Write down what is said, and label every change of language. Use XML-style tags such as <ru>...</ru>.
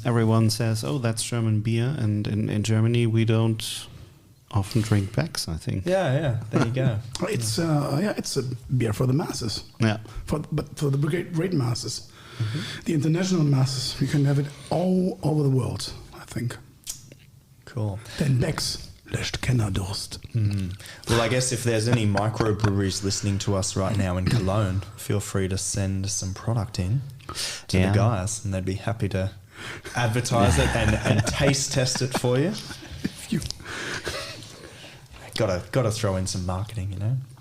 <en>Everyone says, oh, that's German beer. And in Germany, we don't often drink Becks, I think. Yeah. There you go. It's it's a beer for the masses. Yeah. But for the great masses, the international masses, you can have it all over the world, I think. Cool.</en> <de>Denn Becks löscht Kennerdurst.</de> <en>Well, I guess if there's any microbreweries listening to us right now in Cologne, feel free to send some product in to the guys, and they'd be happy to advertise it and taste test it for you. Gotta throw in some marketing, you know?</en>